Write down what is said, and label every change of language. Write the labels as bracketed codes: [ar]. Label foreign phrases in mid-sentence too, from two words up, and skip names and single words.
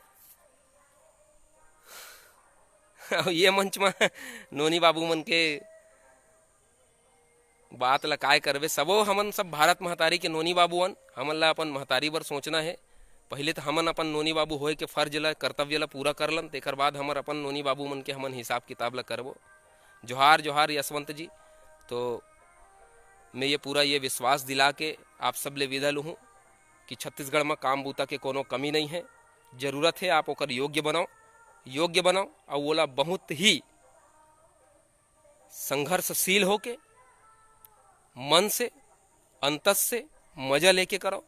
[hne] ये मंच में नोनी बाबू मन के बात ला काय करबे। सबो हमन सब भारत महतारी के नोनी बाबूअन, हमन ला अपन महतारी बर सोचना है। पहले तो हमन अपन नोनी बाबू होए के फर्ज ला, कर्तव्य ला पूरा करलन, तेकर बाद हमर अपन नोनी बाबू मन के हमन हिसाब किताब ला करबो। जोहार जोहार यशवंत जी। तो मैं ये पूरा ये विश्वास दिला के आप सब ले विदा लूँ कि छत्तीसगढ़ में काम बूता के कोनो कमी नहीं है। जरूरत है आप ओकर योग्य बनाओ और ओला बहुत ही संघर्षशील होके, मन से, अंतस से मजा लेके करो।